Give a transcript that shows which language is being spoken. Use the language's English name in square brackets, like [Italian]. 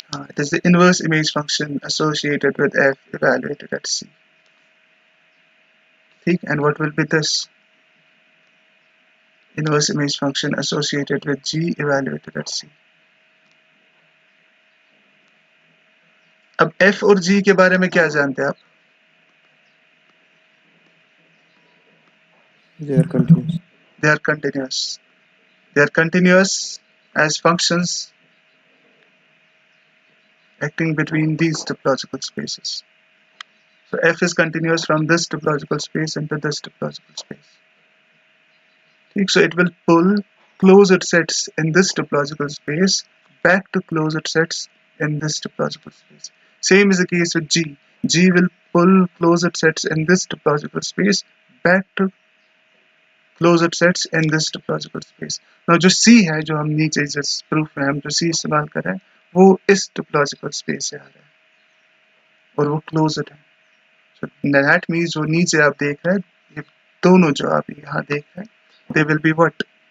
[English] It is the inverse image function associated with f evaluated at C. ठीक, and what will be this? Inverse image function associated with G evaluated at C. [Hindi] अब f और g के बारे में क्या जानते हैं आप? [English] They are continuous. They are continuous. They are continuous as functions acting between these topological spaces. So f is continuous from this topological space into this topological space. So it will pull closed sets in this topological space back to closed sets in this topological space. Same is the case with G. G will pull closed sets in this topological space back to closed sets in this topological space. [Hindi] Now जो C है जो हम नीचे जिस proof में हम जो C इस्तेमाल कर रहे हैं वो इस topological space से आ रहा है और वो closed है. So that means जो नीचे आप देख रहे हैं ये दोनों जो आप यहाँ देख रहे हैं [English] they will be what?